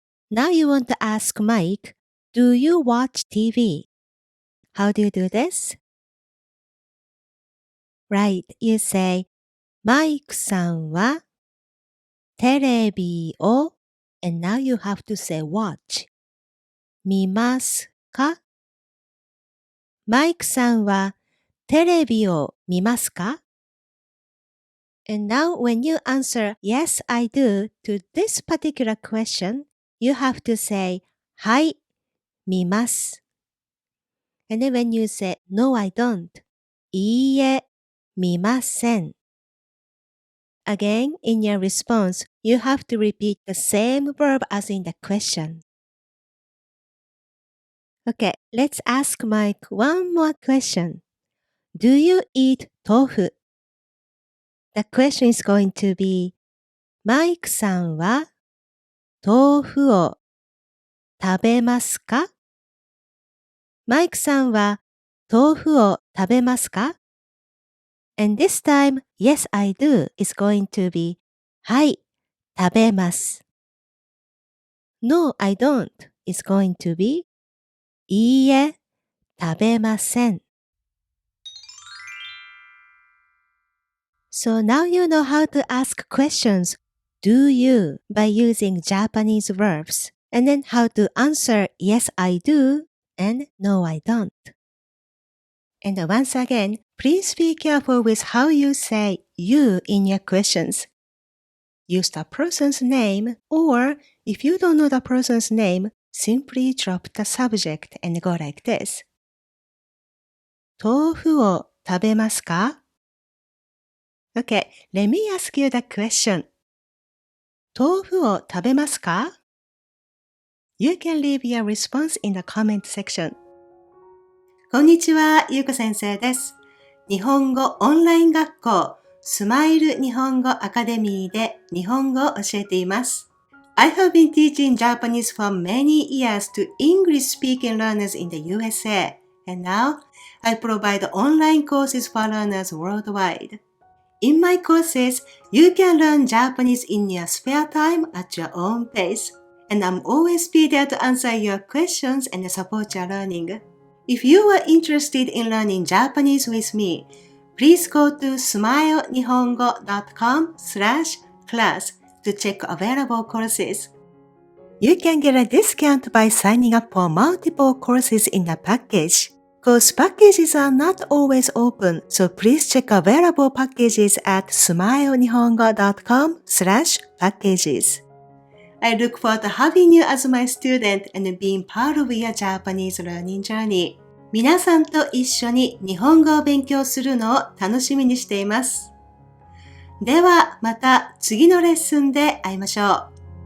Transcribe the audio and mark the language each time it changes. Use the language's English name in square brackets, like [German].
[English] Now you want to ask Mike, do you watch TV? How do you do this? Right, you say, [Japanese] マイクさんはテレビを [English] and now you have to say watch. [Japanese] 見ますか? マイクさんはテレビを見ますか? [English] And now when you answer yes, I do to this particular question, you have to say [Japanese] はい、見ます. [English] And then when you say no, I don't, [Japanese] いいえ、見ません. [English] Again, in your response, you have to repeat the same verb as in the question. Okay, let's ask Mike one more question. Do you eat tofu? The question is going to be, [Japanese] マイクさんは豆腐を食べますか? マイクさんは豆腐を食べますか? [English] And this time, yes, I do is going to be, [Japanese] はい、食べます. [English] No, I don't is going to be, [Japanese] いいえ、食べません. [English] So now you know how to ask questions, do you, by using Japanese verbs, and then how to answer yes, I do, and no, I don't. And once again, please be careful with how you say you in your questions. Use the person's name, or if you don't know the person's name, simply drop the subject and go like this. [Japanese] 豆腐を食べますか? [English] Okay, let me ask you the question. [Japanese] 豆腐を食べますか? [English] You can leave your response in the comment section. [Japanese] こんにちは、ゆうこ先生です。日本語オンライン学校スマイル日本語アカデミーで日本語を教えています。 [English] I have been teaching Japanese for many years to English-speaking learners in the USA, and now I provide online courses for learners worldwide. In my courses, you can learn Japanese in your spare time at your own pace, and I'm always be there to answer your questions and support your learning. If you are interested in learning Japanese with me, please go to smilenihongo.com/class to check available courses. You can get a discount by signing up for multiple courses in a package. Course packages are not always open, so please check available packages at smilenihongo.com/packages. I look forward to having you as my student and being part of your Japanese learning journey. [Japanese] 皆さんと一緒に日本語を勉強するのを楽しみにしています。ではまた次のレッスンで会いましょう。